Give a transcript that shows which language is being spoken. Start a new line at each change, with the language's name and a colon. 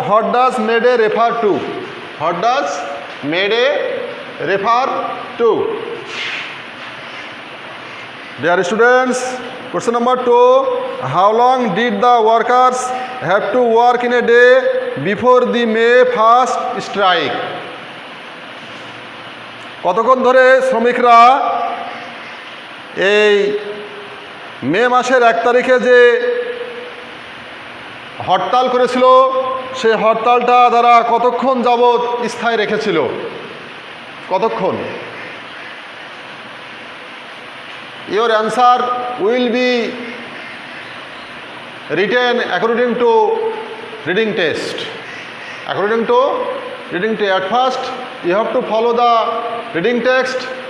English: What does May Day refer to? What does May Day refer to? Dear students, question number 2. How long did the workers have to work in a day before the May 1st strike?
Bangla: কতক্ষণ ধরে শ্রমিকরা এই মে মাসের 1 তারিখে যে হরতাল করেছিল, সেই হরতালটা তারা কতক্ষণ যাবৎ স্থায়ী রেখেছিল? কতক্ষণ?
English: Your answer will be written according to reading test. According to reading test. At first, you have to follow the reading text.